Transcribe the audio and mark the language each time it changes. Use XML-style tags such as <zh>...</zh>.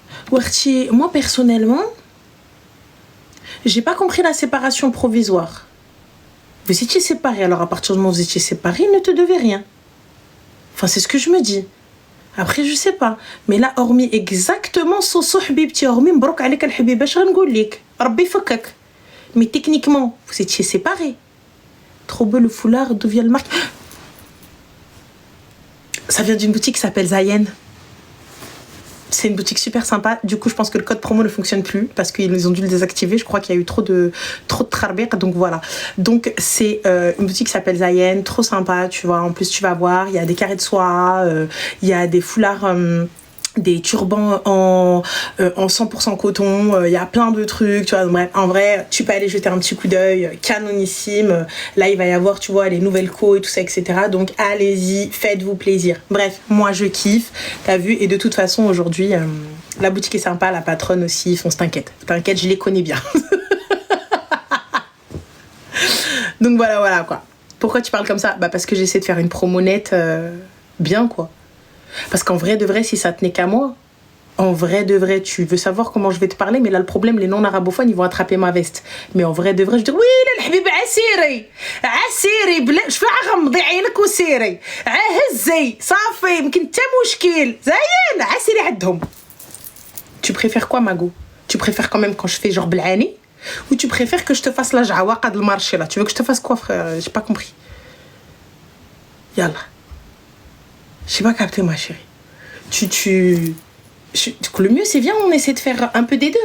<fr>Warti, moi personnellement, j'ai pas compris la séparation provisoire. Vous étiez séparés, alors à partir du moment où vous étiez séparés, il ne te devait rien. Enfin, c'est ce que je me dis. Après je sais pas, mais là hormis exactement</fr> <ar>صوصو حبيبتي,</ar> <fr>hormis</fr> <ar>مبروك عليك الحبيبه, اش غنقول لك ربي يفكك.</ar> <fr>Mais techniquement vous étiez séparés. Trop beau le foulard, d'où vient le marque? Ça vient d'une boutique qui s'appelle Zayen. C'est une boutique super sympa. Du coup, je pense que le code promo ne fonctionne plus parce qu'ils ont dû le désactiver. Je crois qu'il y a eu trop de trarbek. Donc voilà. Donc c'est une boutique qui s'appelle Zayen, trop sympa. Tu vois. En plus, tu vas voir, il y a des carrés de soie, il y a des foulards des turbans en 100% coton, il y a plein de trucs, tu vois. Bref, en vrai, tu peux aller jeter un petit coup d'œil, canonissime. Là, il va y avoir, tu vois, les nouvelles co et tout ça, etc. Donc, allez-y, faites-vous plaisir. Bref, moi, je kiffe, t'as vu. Et de toute façon, aujourd'hui, la boutique est sympa, la patronne aussi, fonce, t'inquiète. T'inquiète, je les connais bien. Donc, voilà, quoi. Pourquoi tu parles comme ça? Bah, parce que j'essaie de faire une promo nette bien, quoi. Parce qu'en vrai de vrai, si ça tenait qu'à moi, en vrai de vrai, tu veux savoir comment je vais te parler, mais là, le problème, les non-arabophones, ils vont attraper ma veste. Mais en vrai de vrai, je dis, oui, là,</fr> <ar>الحبيب عسيري بلا شفاع غمضي عينك وسيري هزي صافي يمكن حتى مشكل زين عسيري عندهم.</ar> <fr>Tu préfères quoi, Mago? Tu préfères quand même quand je fais genre blani? Ou tu préfères que je te fasse la jawaqa de marché là? Tu veux que je te fasse quoi, frère? J'ai pas compris. Yallah. J'ai pas capté, ma chérie. Le mieux, c'est viens, on essaie de faire un peu des deux.</fr>